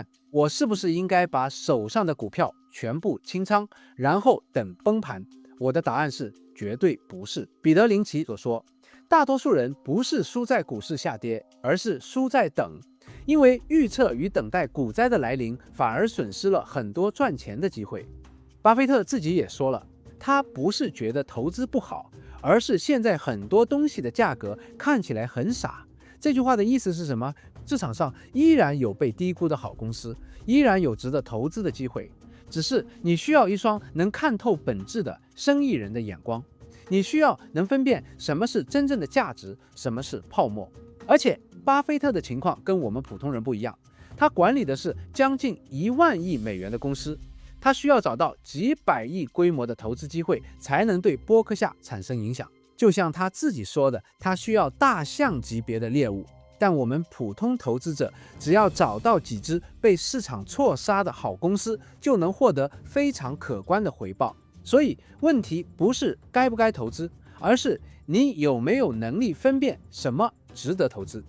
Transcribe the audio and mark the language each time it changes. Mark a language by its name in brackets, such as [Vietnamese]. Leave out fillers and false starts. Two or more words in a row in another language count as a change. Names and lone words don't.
[Chinese] 我是不是應該把手上的股票全部清倉，然後等崩盤？我的答案是絕對不是。彼得林奇所說，大多數人不是輸在股市下跌，而是輸在等，因為預測與等待股災的來臨，反而損失了很多賺錢的機會。巴菲特自己也說了，他不是覺得投資不好，而是現在很多東西的價格看起來很傻。這句話的意思是什麼？市場上依然有被低估的好公司，依然有值得投資的機會，只是你需要一雙能看透本質的生意人的眼光，你需要能分辨什麼是真正的價值，什麼是泡沫。而且巴菲特的情況跟我們普通人不一樣，他管理的是將近1萬億美元的公司，他需要找到幾百億規模的投資機會，才能對波克夏產生影響。就像他自己說的，他需要大象級別的獵物。但我們普通投資者只要找到幾隻被市場錯殺的好公司，就能獲得非常可觀的回報。所以問題不是該不該投資， 而是你有沒有能力分辨什麼值得投資。